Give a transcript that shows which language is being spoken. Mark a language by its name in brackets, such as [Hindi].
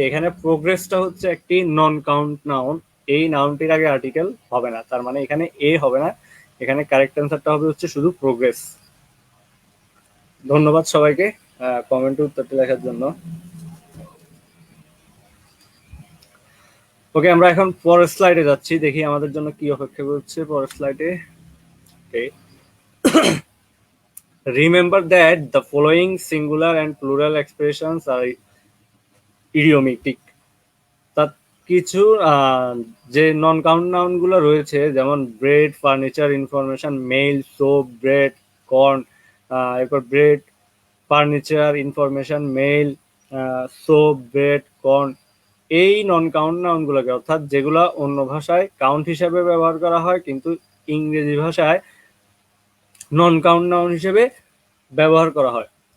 [Bangla] এখানে প্রোগ্রেসটা হচ্ছে একটি নন কাউন্ট নাউন, এই নাউনটির আগে আর্টিকেল হবে না, তার মানে এখানে এ হবে না, এখানে কারেক্ট অ্যান্সারটা হবে হচ্ছে শুধু প্রোগ্রেস। ধন্যবাদ সবাইকে কমেন্টে উত্তরটি লেখার জন্য। ওকে, আমরা এখন পরের স্লাইডে যাচ্ছি, দেখি আমাদের জন্য কি অপেক্ষা করছে পরের স্লাইডে। [English] Okay, remember that the following singular and plural expressions are idiomatic। [Bangla] তার কিছু যে নন কাউন্ট নাউন গুলো রয়েছে, যেমন bread, furniture, information, mail, soap, bread, corn, এরপর bread, furniture, information, mail, soap, bread, corn, এই নন কাউন্ট নাউন গুলোকে, অর্থাৎ যেগুলো অন্য ভাষায় কাউন্ট হিসেবে ব্যবহার করা হয় কিন্তু ইংরেজি ভাষায় নন কাউন্ট নাউন হিসেবে ব্যবহার করা হয়,